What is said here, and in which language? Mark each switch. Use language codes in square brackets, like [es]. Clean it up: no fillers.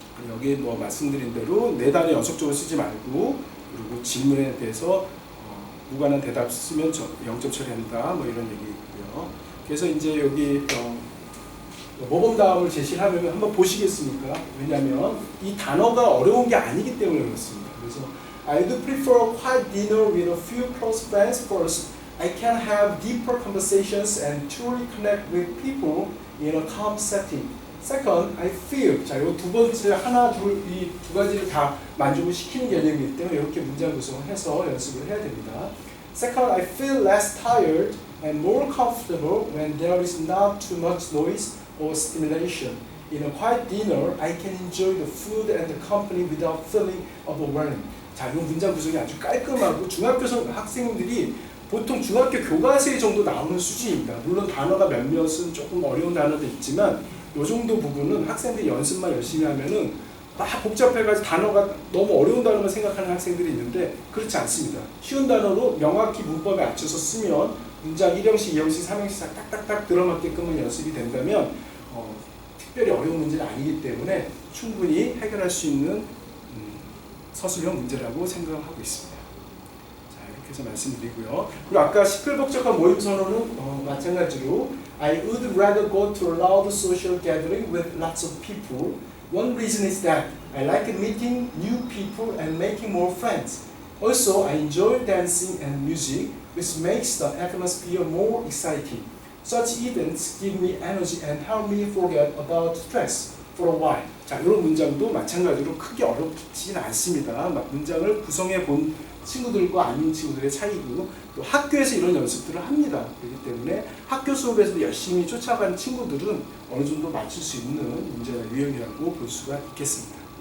[ko] 여기 뭐 말씀드린 대로 네 단어 연속적으로 쓰지 말고, 그리고 질문에 대해서 무관한 대답 쓰면 0점 처리한다, 뭐 이런 얘기 있고요. 그래서 이제 여기 모범 다음을 제시를 하면 한번 보시겠습니까? 왜냐하면 이 단어가 어려운 게 아니기 때문에 그렇습니다. 그래서 [en] I'd prefer a quiet dinner with a few close friends first. I can have deeper conversations and truly connect with people in a calm setting. Second, I feel. [ko] 자, 이 두 번째 하나, 둘, 이 두 가지를 다 만족을 시키는 개념이기 때문에 이렇게 문장 구성을 해서 연습을 해야 됩니다. [en] Second, I feel less tired and more comfortable when there is not too much noise or stimulation. In a quiet dinner, I can enjoy the food and the company without feeling overwhelmed. [ko] 자, 이 문장 구성이 아주 깔끔하고 중학교 학생들이 보통 중학교 교과서에 정도 나오는 수준입니다. 물론 단어가 몇몇은 조금 어려운 단어도 있지만 이 정도 부분은 학생들이 연습만 열심히 하면은 막 복잡해가지고 단어가 너무 어려운 단어만 생각하는 학생들이 있는데 그렇지 않습니다. 쉬운 단어로 명확히 문법에 맞춰서 쓰면 문장 1형식, 2형식, 3형식 딱딱딱 들어맞게끔만 연습이 된다면 특별히 어려운 문제는 아니기 때문에 충분히 해결할 수 있는 서술형 문제라고 생각하고 있습니다. 자, 이렇게 해서 말씀드리고요. 그리고 아까 시끌벅적한 모임 선언은 마찬가지로 [en] I would rather go to a loud social gathering with lots of people. One reason is that I like meeting new people and making more friends. Also, I enjoy dancing and music, which makes the atmosphere more exciting. Such events give me energy and help me forget about stress for a while. [ko] 자, 이런 문장도 마찬가지로 크게 어렵지는 않습니다. 문장을 구성해 본 친구들과 아닌 친구들의 차이고, 또 학교에서 이런 연습들을 합니다. 그렇기 때문에 학교 수업에서 열심히 쫓아간 친구들은 어느 정도 맞출 수 있는 문제나 유형이라고 볼 수가 있겠습니다.